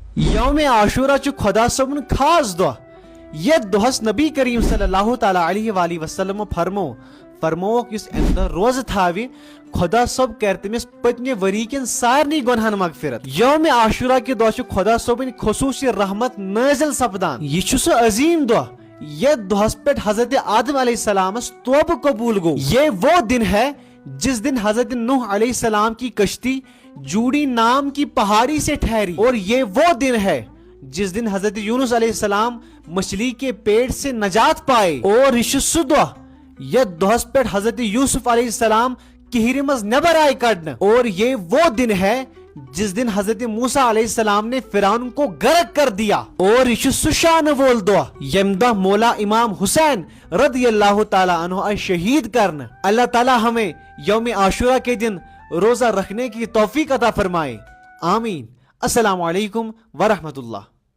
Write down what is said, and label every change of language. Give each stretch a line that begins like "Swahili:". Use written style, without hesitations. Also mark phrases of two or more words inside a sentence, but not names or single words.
Kashmiri: یوم عاشورہ چھ خدا صبن خاص دہ یت دہس نبی کریم
Arabic: صلی اللہ تعالیٰ علیہ وآلہ وسلم
Kashmiri: فرموک اس ام دہ روز تھاوِ خدا صب کر تمس پتمہ وری کن سارنی گنہن مغفرت۔ یوم عاشورہ کہ دہ چھ خدا صبن خصوصی رحمت نازل سپدان۔ یہ سہ عظیم دہ یت دہس پہ حضرت آدم
Arabic: علیہ السلام
Kashmiri: توبہ قبول گو۔
Urdu: یہ وہ دن ہے جس دن حضرت نوح
Arabic: علیہ السلام
Urdu: کی کشتی جوڑی نام کی پہاڑی سے ٹھہری، اور یہ وہ دن ہے جس دن حضرت یونس
Arabic: علیہ السلام
Urdu: مچھلی کے پیٹ سے نجات پائے، اور
Kashmiri: یہ سہ دہ یت دہس پہ حضرت یوسف علیہ السلام کہر مز نبر آئے کڑن،
Urdu: اور یہ وہ دن ہے جس دن حضرت موسیٰ
Arabic: علیہ السلام
Urdu: نے فرعون کو غرق کر دیا، اور
Kashmiri: یہ سہ شان وول دہ یم دہ مولا امام حسین رضی اللہ تعالیٰ عنہ آئے شہید کرن۔
Urdu: اللہ تعالیٰ ہمیں یوم عاشورہ کے دن روزہ رکھنے کی توفیق عطا فرمائے، آمین۔
Arabic: السلام علیکم ورحمۃ اللہ۔